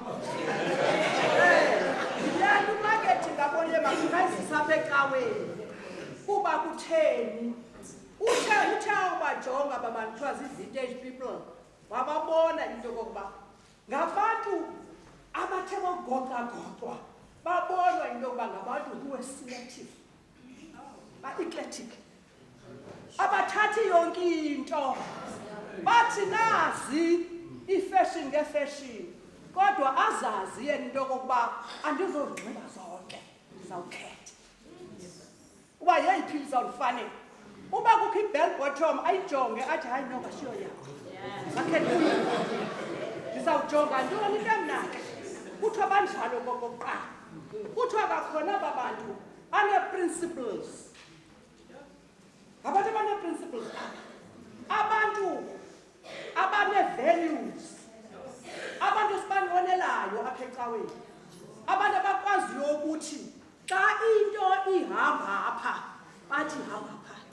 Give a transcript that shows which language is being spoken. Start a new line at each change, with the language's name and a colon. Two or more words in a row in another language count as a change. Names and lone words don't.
Xhosa: Yile nto umarketing abonile makayizise apha ecaweni kuba kutheni uthe awubajonga aba bantu kuthiwa zii-
English: vintage people
Xhosa: wababona into yokokuba ngabantu abathe bogoqagoqwa babonwa into yokuba ngabantu
English: who were selective,
Xhosa: ba-eclectic, abathathi yonke into, bathi nazi ifashion ngefashion kodwa azazi yena into yokokuba andizozinxiba zonke, ndizawukhetha uba yeyiphi izawufanele. Uba kukho i-bell bottom ayijonge athi hayi no kasiyo yakho akhethe ndizawujonga ntoni into emnandi. Kuthiwa banjalo kokokuqala, kuthiwa kakhona aba bantu banee-principles, ngabantu abanee-principles, abantu abanee-values, abantu esibanqwenelayo apha ecaweni, abantu abakwaziyo ukuthi xa into ihamba apha bathi ihamba phaa.